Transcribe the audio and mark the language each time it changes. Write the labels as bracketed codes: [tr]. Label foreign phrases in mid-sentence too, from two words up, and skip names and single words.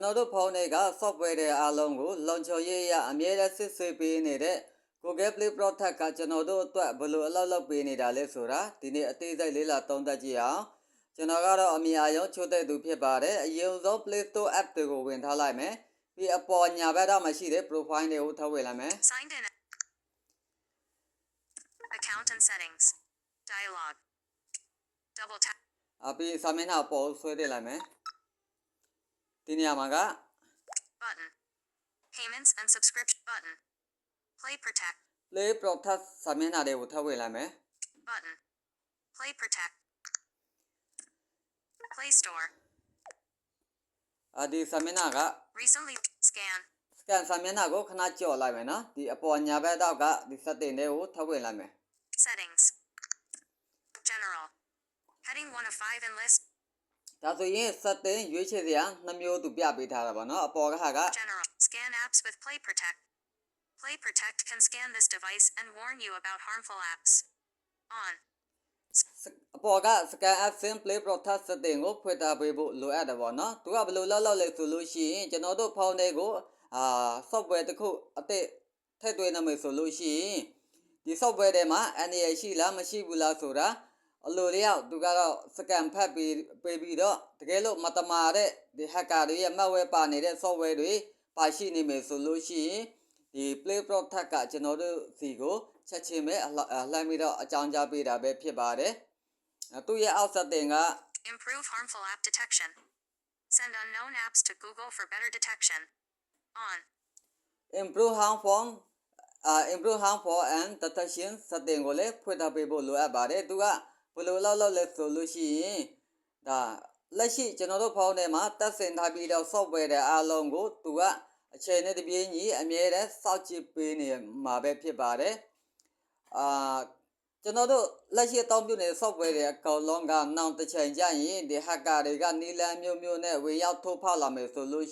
[my] ကျွန်တော်တို့ဖုန်းတွေက software တွေအားလုံးကိုလုံခြုံရေးအရအမြဲတမ်းစစ်ဆေးပေးနေတဲ့ Google Play Protect ကကျွန်တော်တို့အတွက်ဘယ်လိုအလုပ်လုပ်ပေးနေတာလဲဆိုတာဒီနေ့အသေးစိတ်လေးလာသုံးသပ်ကြည့်အောင်ကျွန်တော်ကတော့အမြင်အာရုံချိုးတဲ့သူဖြစ်ပါတယ်အရင်ဆုံး Play Store app တွေကိုဝင်ထားလိုက်မယ်ပြီးအပေါ်ညာဘက်တော့မရှိတဲ့ profile တွေကိုထည့်ဝင်လိုက်မယ် [en] Signed in. Account and settings. Dialog. Double tap. [my] ပြီးစာမျက်နှာပေါ်ဆွဲထည့်လိုက်မယ်ဒီနေရာမှာက [en] Button. Payments and subscription button. Play Protect. [my] Play Protect စာမျက်နှာတွေကိုထည့်ဝင်လိုက်မယ် [en] Button. Play Protect. Play Store. [my] ဒီစာမျက်နှာက [en] Recently scan. [my] scan စာမျက်နှာကိုခဏကြော်လိုက်မယ်နော်ဒီအပေါ်ညာဘက်တော့ကဒီ setting တွေကိုထည့်ဝင်လိုက်မယ် [en] Settings. General. Heading 1 of 5 in list. [my] ဒါဆိုရင် setting ရွေးချယ်စရာနှစ်မျိုးသူပြပေးထားတာပါနော်အပေါ်က [en] General. Scan apps with Play Protect. Play Protect can scan this device and warn you about harmful apps. On. [my] အပေါ်က [en] scan app [my] Play Protect setting ကိုဖွင့်ထားပေးဖို့လိုအပ်တယ်ပေါ့နော်သူကဘယ်လိုလုပ်လဲဆိုလို့ရှိရင်ကျွန်တော်တို့ဖုန်း တွေကိုsoftware တစ်ခုအသစ်ထည့်သွင်းနိုင်မယ်ဆိုလို့ရှိရင်ဒီ software တွေမှာအန္တရာယ်ရှိလားမရှိဘူးလားဆိုတာအလိုလျောက်သူကတော့ scan ဖတ်ပြီးတော့တကယ်လို့မတမာတဲ့ဒီ hacker တွေရဲ့ malware ပါနေတဲ့ software တွေပါရှိနေမယ်ဆိုလို့ရှိရင်ဒီ Play Protect ကကျွန်တော်တို့စီကိုချက်ချင်းပဲလှမ်းပြီးတော့အကြောင်းကြားပေးတာပဲဖြစ်ပါတယ်သူရဲ့အောက် setting က [en] Improve harmful app detection. Send unknown apps to Google for better detection. On. improve harmful and detection setting [my] ကိုလည်းဖွင့်ထားပေးဖို့လိုအပ်ပါတယ်သူကဘယ်လိုလုပ်လဲဆိုလို့ရှိရင်ဒါလက်ရှိကျွန်တော်တို့ဖုန်းထဲမှာတက်ဆင်ထားပြီးတော့ software တွေအားလုံးကိုသူကအချိန်နဲ့တပြေးညီအမြဲတမ်းစောင့်ကြည့်ပေးနေမှာပဲဖြစ်ပါတယ် ကျွန်တော်တို့လက်ရှိအသုံးပြုနေတဲ့ software တွေအကောင်လုံးကနောက်တစ်ချိန်ကျရင်ဒီ hacker တွေကနီလန်မျိုးနဲ့ဝင်ရောက်ထိုးဖောက်လာမယ်ဆိုလို့